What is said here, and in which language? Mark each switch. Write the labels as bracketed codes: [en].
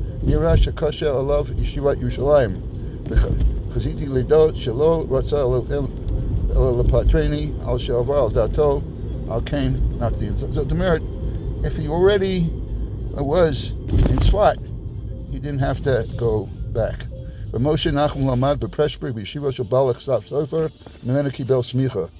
[he] נראה שקשה עליו ישיבת ירושלים. וחזיתי לדעות שלא רצה אלא לפטרני על שעבר על דעתו, על כן נקדים. זאת אומרת, [en] if he already was in Sfat, he didn't have to go back. [he] ומשה נחום למד בפרשבורג בישיבה של בעל הכסף סופר, ממנה קיבל סמיכה.